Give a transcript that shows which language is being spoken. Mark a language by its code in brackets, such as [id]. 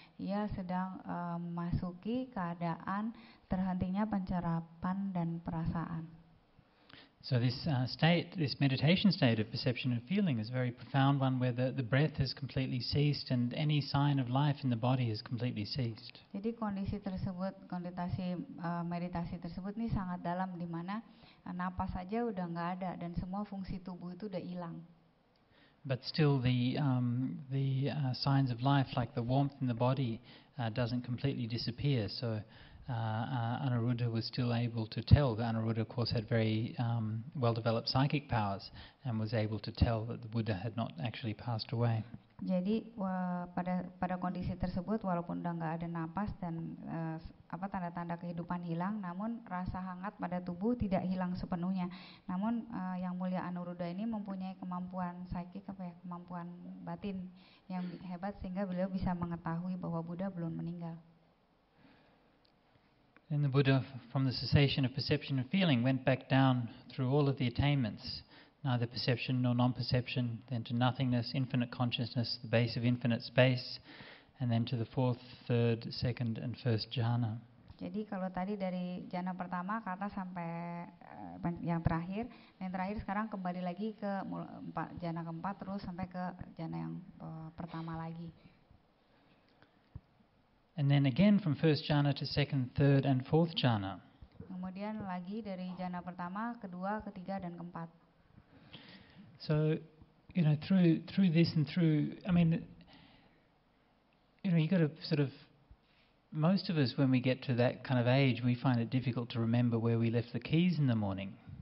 [id] Ia sedang memasuki keadaan terhentinya pencerapan dan perasaan. [en] So this this meditation state of perception and feeling is a very profound one, where the breath has completely ceased and any sign of life in the body has completely ceased. [id] Jadi kondisi tersebut, meditasi tersebut ini sangat dalam, di mana napas saja udah nggak ada dan semua fungsi tubuh itu udah hilang. [en] But still the signs of life, like the warmth in the body, doesn't completely disappear. So Anuruddha was still able to tell. Anuruddha, of course, had very well-developed psychic powers and was able to tell that the Buddha had not actually passed away. [id] Jadi pada kondisi tersebut, walaupun udah nggak ada napas dan tanda-tanda kehidupan hilang, namun rasa hangat pada tubuh tidak hilang sepenuhnya. Namun Yang Mulia Anuruddha ini mempunyai kemampuan psychic, kemampuan batin yang hebat, sehingga beliau bisa mengetahui bahwa Buddha belum meninggal. [en] And the Buddha, from the cessation of perception and feeling, went back down through all of the attainments, neither perception nor non-perception, then to nothingness, infinite consciousness, the base of infinite space, and then to the 4th, 3rd, 2nd, and 1st jhana. [id] Jadi kalau tadi dari jhana pertama ke atas sampai yang terakhir sekarang kembali lagi ke jhana keempat terus sampai ke jhana yang pertama lagi. [en] And then again from 1st jhana to 2nd, 3rd, and 4th jhana. [id] Kemudian lagi dari jhana pertama, kedua, ketiga, dan keempat. [en] So, through this and through, you got to sort of, most of us when we get to that kind of age, we find it difficult to remember where we left the keys in the morning.